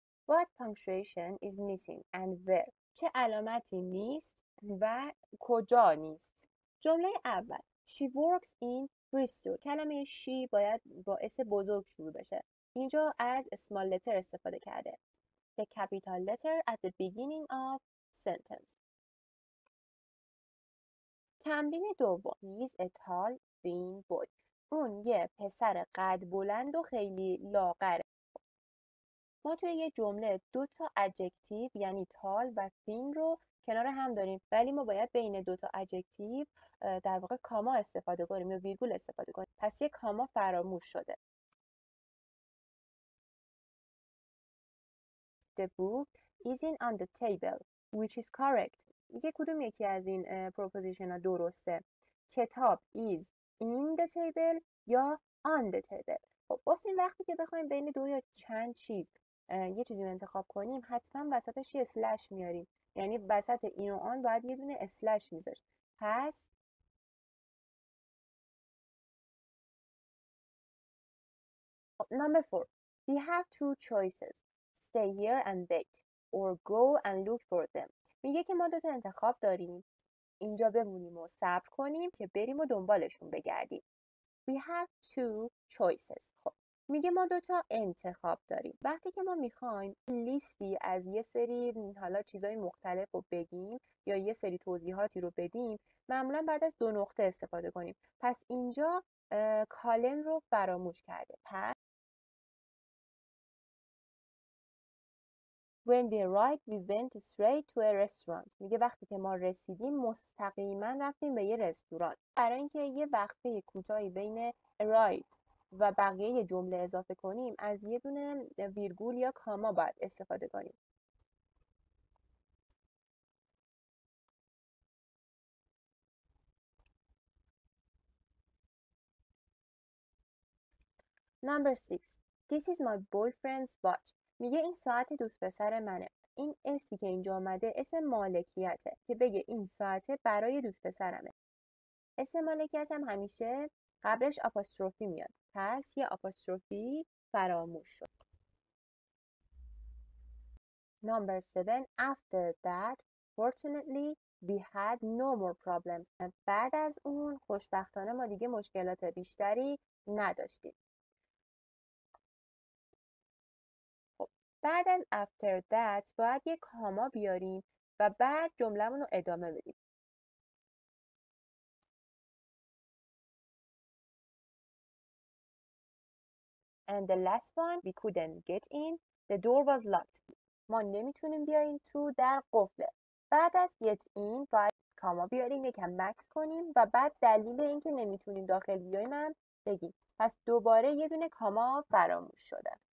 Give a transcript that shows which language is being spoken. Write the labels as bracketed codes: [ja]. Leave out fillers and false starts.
[en] What punctuation is missing and where؟ [fa] چه علامتی نیست و کجا نیست؟ جمله اول [en] She works in Bristol. [fa] کلمه she باید با اس بزرگ شروع بشه. اینجا از small letter استفاده کرده. [en] The capital letter at the beginning of sentence. [fa] تمرین دوم [en] He is a tall, thin boy. [fa] اون یه پسر قد بلند و خیلی لاغره. ما توی یه جمله دو تا ادجکتیو یعنی تال و thin رو کنار هم داریم، ولی ما باید بین دو تا ادجکتیو در واقع کاما استفاده کنیم یا ویرگول استفاده کنیم. پس یه کاما فراموش شده. [en] The book isn't on the table which is correct. [fa] میگه کدوم یکی از این پروپوزیشن ها درسته؟ کتاب [en] is in the table [fa] یا [en] on the table. [fa] خب گفتیم وقتی که بخوایم بین دو یا چند چیز یه چیزی رو انتخاب کنیم حتما وسطش یه اسلش میاریم. یعنی وسط این و آن باید یه دونه اسلش میذاشت. پس [en] number 4 we have two choices. Stay here and wait or go and look for them. [fa] میگه که ما دو تا انتخاب داریم. اینجا بمونیم و صبر کنیم که بریم و دنبالشون بگردیم. [en] We have two choices. [fa] خب میگه ما دو تا انتخاب داریم. وقتی که ما میخوایم لیستی از یه سری حالا چیزای مختلف رو بگیم یا یه سری توضیحاتی رو بدیم معمولا بعد از دو نقطه استفاده کنیم. پس اینجا کالن رو فراموش کرده. پس [en] When we arrived, we went straight to a restaurant. [fa] میگه وقتی که ما رسیدیم مستقیما رفتیم به یه رستوران. برای اینکه یه وقفه کوتاهی بین arrived و بقیه جمله اضافه کنیم از یه دونه ویرگول یا کاما باید استفاده کنیم. [en] Number 6. This is my boyfriend's watch. [fa] میگه این ساعت دوست پسر منه. این اسی که اینجا آمده اسم مالکیته که بگه این ساعت برای دوست پسرمه. اسم مالکیت هم همیشه قبلش آپاستروفی میاد. پس یه آپاستروفی فراموش شد. [en] Number 7. After that, fortunately, we had no more problems. [fa] بعد از اون خوشبختانه ما دیگه مشکلات بیشتری نداشتیم. بعد از after that باید یه کاما بیاریم و بعد جمله‌مون رو ادامه بدیم. [en] And the last one, we couldn't get in. The door was locked. [fa] ما نمیتونیم بیاییم تو، در قفله. بعد از get in باید کاما بیاریم، یکم مکس کنیم و بعد دلیل اینکه نمیتونیم داخل بیاییم هم بگیم. پس دوباره یه دونه کاما فراموش شده.